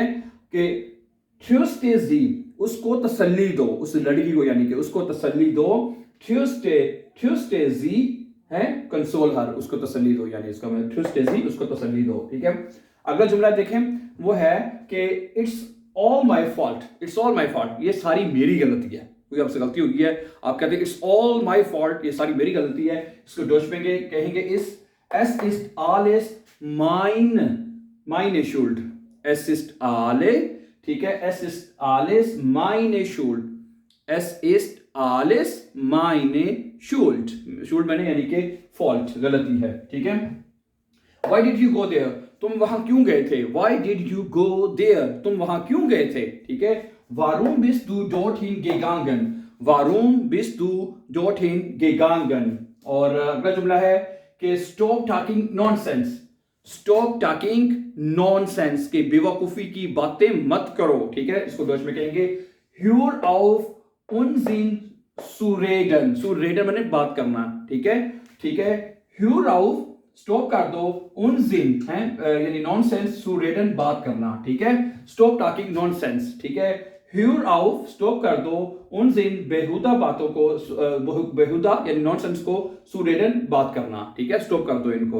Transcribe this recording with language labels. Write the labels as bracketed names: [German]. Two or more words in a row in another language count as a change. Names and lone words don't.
[Hindi] कि [German] tröste sie, [Hindi] उसको तसल्ली दो, उस लड़की को, यानी कि उसको तसल्ली दो। [German] tröste sie [Hindi] है [English] console her, [Hindi] उसको तसल्ली दो, यानी इसका मतलब [German] tröste sie, [Hindi] उसको तसल्ली दो, ठीक है? अगला जुमला देखें, वो है कि [English] it's all my fault, it's all my fault, [Hindi] ये सारी मेरी गलती है। कोई आपसे गलती होगी है, आप कहते हैं [English] it's all my fault, [Hindi] ये सारी मेरी गलती है। इसको डॉच में कहेंगे [German] es es ist alles mein, meine Schuld, es ist alle, [Hindi] ठीक है? [German] es ist alles meine Schuld, es ist alles meine Schuld, Schuld [Hindi] मैंने यानी कि फॉल्ट, गलती है, ठीक है? [English] Why did you go there? [Hindi] तुम वहां क्यों गए थे? [English] Why did you go there? [Hindi] तुम वहां क्यों गए थे, ठीक है? [German] Warum bist du dorthin gegangen? Warum bist du dorthin gegangen? [Hindi] और अगला जुमला है कि [English] stop talking nonsense, stop talking nonsense, [Hindi] के बेवकूफी की बातें मत करो, ठीक है? इसको डच में कहेंगे [German] hör auf Unsinn zu reden, zu reden [Hindi] मैंने बात करना, ठीक है? ठीक है? [German] hör auf, [Hindi] स्टॉप कर दो, उनजिन है यानी नॉनसेंस, [German] zu reden [Hindi] बात करना, ठीक है? [English] stop talking nonsense, [Hindi] ठीक है? [German] hör auf, [Hindi] स्टॉप कर दो, उनजिन बेहुदा बातों को, बेहुदा यानी नॉनसेंस को, सुरेडन बात करना, ठीक है? स्टॉप कर दो इनको।